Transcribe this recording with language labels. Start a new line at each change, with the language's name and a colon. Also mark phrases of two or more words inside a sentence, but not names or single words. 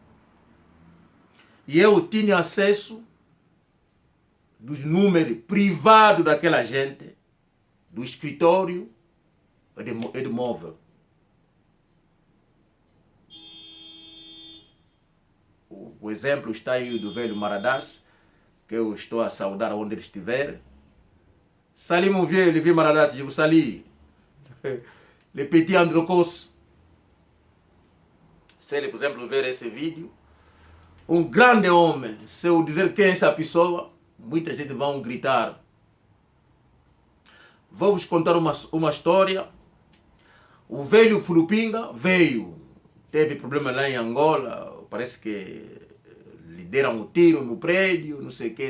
Portuguese: E eu tinha acesso dos números privados daquela gente, do escritório e do móvel. O exemplo está aí do velho Maradas, que eu estou a saudar onde ele estiver.
French: Salut mon vieux, le vieux Maradas, je vous salue. Le petit Androcos.
Portuguese: Se ele, por exemplo, ver esse vídeo, um grande homem, se eu dizer quem é essa pessoa, muita gente vai gritar. Vou vos contar uma história. O velho Fulupinga veio, teve problema lá em Angola, parece que lhe deram um tiro no prédio, não sei o que.